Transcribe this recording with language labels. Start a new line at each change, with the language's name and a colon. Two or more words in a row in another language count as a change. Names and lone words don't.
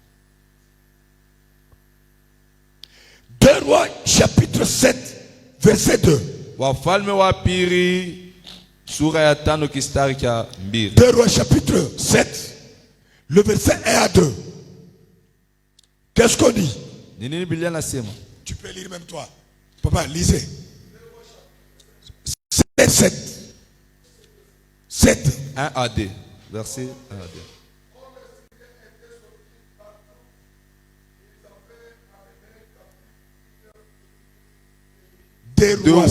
French: 2 Rois chapitre 7 verset 2.
Swahili: Wafalme wa pili sura ya 5 kistari cha 2. 2 Rois chapitre 7 le verset 1 à 2.
French: Qu'est-ce qu'on dit?
Swahili: Ni nini Biblia nasema?
French: Tu peux lire même toi. Papa, lisez. 7. 7. 1 à 2. Verset 1 à 2. Deux rois